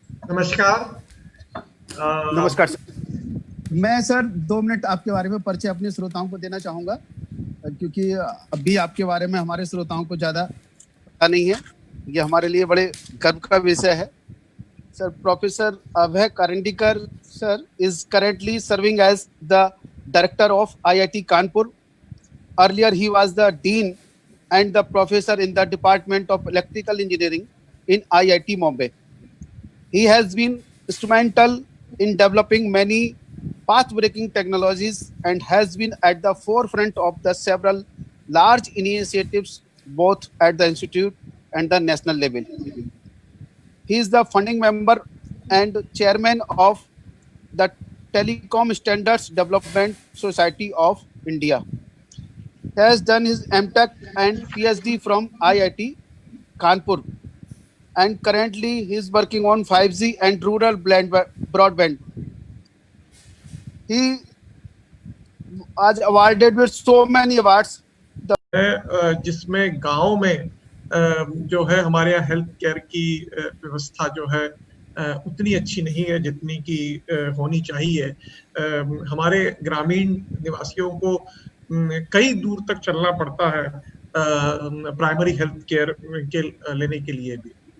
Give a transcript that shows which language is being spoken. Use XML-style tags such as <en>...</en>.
<hi>नमस्कार। नमस्कार सर। मैं सर 2 मिनट आपके बारे में परिचय अपने श्रोताओं को देना चाहूँगा, क्योंकि अभी आपके बारे में हमारे श्रोताओं को ज़्यादा पता नहीं है। ये हमारे लिए बड़े गर्व का विषय है।</hi> <en>Sir, professor Abhay Karandikar sir is currently serving as the director of IIT Kanpur. Earlier, he was the dean and the professor in the Department of Electrical Engineering in IIT Bombay. He has been instrumental in developing many path-breaking technologies and has been at the forefront of the several large initiatives both at the institute and the national level. He is the founding member and chairman of the Telecom Standards Development Society of India. He has done his MTech and PhD from IIT Kanpur, and currently he is working on 5G and rural broadband. He was awarded with so many awards.</en> <hi>जिसमें गांव में जो है हमारे यहाँ health care की व्यवस्था जो है उतनी अच्छी नहीं है जितनी की होनी चाहिए। हमारे ग्रामीण निवासियों को कई दूर तक चलना पड़ता है प्राइमरी हेल्थ केयर के लेने के लिए भी।</hi>